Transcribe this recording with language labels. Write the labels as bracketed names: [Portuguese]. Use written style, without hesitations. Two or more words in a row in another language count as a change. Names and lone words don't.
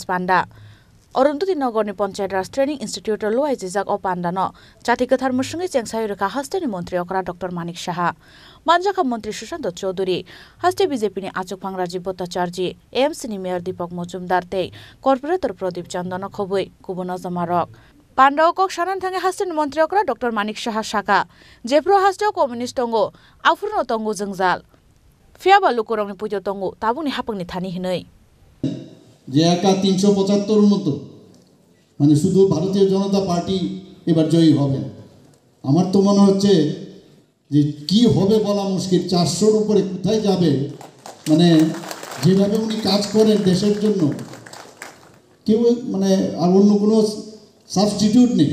[Kok Borok] पांडा अरुंधति नगरनि पंचायत राज ट्रेनिंग इंस्टीट्यूट लोहाय जिजाक पांडानो जाति कथार मुसुंगै चेंसाय रेखा हास्टेनि मंत्री अकरा डॉक्टर मानिक साहा मानजाका मंत्री सुशांत चौधरी हास्टे बीजेपी नि आचुकफां राजीव भट्टाचार्य एएमसी नि मेयर दीपक मजुमदार ते कॉर्पोरेटर प्रदीप चंदन खबुई गुबुन जमारक पांडाव कक सानान थांगे हास्टेनि मंत्री अकरा डॉक्टर मानिक साहा साका जेफ्रो हास्टेव कम्युनिस्ट टंगो आफुरनो टंगो जोंजाल फियाबा लुकुरंनि पुइतो टंगो ताबुनि हापांनि थानी हिनै [Bangla] যে একা ৩৭৫ মতো মানে শুধু ভারতীয় জনতা পার্টি এবার জয়ী হবে আমার তো মনে হচ্ছে যে কি হবে বলা মুশকিল ৪০০-র উপরে কোথায় যাবে মানে যেভাবে উনি কাজ করেন দেশের জন্য কেউ মানে আর অন্য কোনো সাবস্টিটিউট নেই